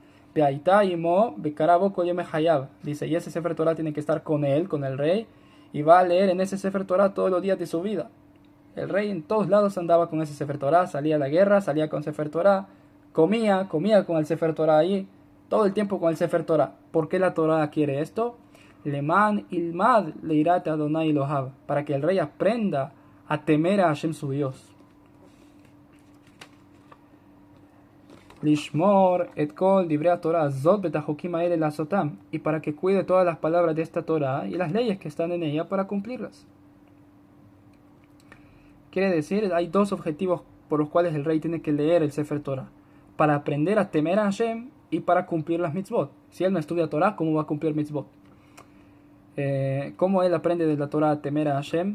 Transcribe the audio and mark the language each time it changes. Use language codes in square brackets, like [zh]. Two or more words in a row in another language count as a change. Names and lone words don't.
[es] Dice, y ese Sefer Torah tiene que estar con él, con el rey, y va a leer en ese Sefer Torah todos los días de su vida. El rey en todos lados andaba con ese Sefer Torah, salía a la guerra, salía con Sefer Torah, comía con el Sefer Torah allí, todo el tiempo con el Sefer Torah. ¿Por qué la Torah quiere esto? [he] למען ילמד ליראה את ה' אלהיו, [es] para que el rey aprenda a temer a Hashem su Dios. [he] לשמור את כל דברי התורה הזאת ואת החקים האלה לעשתם, [es] y para que cuide todas las palabras de esta Torah y las leyes que están en ella para cumplirlas. Quiere decir, hay dos objetivos por los cuales el rey tiene que leer el Sefer Torah: para aprender a temer a Hashem y para cumplir las mitzvot. Si él no estudia Torah, ¿cómo va a cumplir mitzvot? ¿Cómo él aprende de la Torah a temer a Hashem?